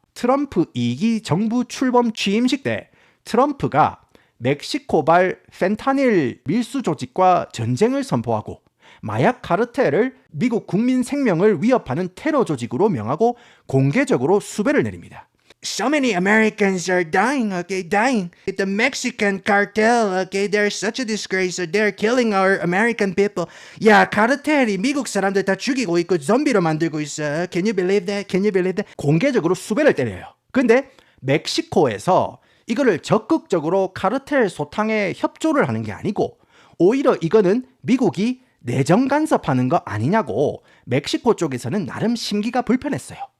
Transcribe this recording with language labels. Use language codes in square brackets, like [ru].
[ko] 트럼프 2기 정부 출범 취임식 때 트럼프가 멕시코발 펜타닐 밀수 조직과 전쟁을 선포하고 마약 카르텔을 미국 국민 생명을 위협하는 테러 조직으로 명하고 공개적으로 수배를 내립니다. [en] So many Americans are dying, okay, dying. The Mexican cartel, okay, they're such a disgrace. They're killing our American people. [ko] 야, 카르텔이 미국 사람들 다 죽이고 있고 좀비로 만들고 있어. [en] Can you believe that? Can you believe that? [ko] 공개적으로 수배를 때려요. 근데 멕시코에서 이거를 적극적으로 카르텔 소탕에 협조를 하는 게 아니고 오히려 이거는 미국이 내정 간섭하는 거 아니냐고 멕시코 쪽에서는 나름 심기가 불편했어요.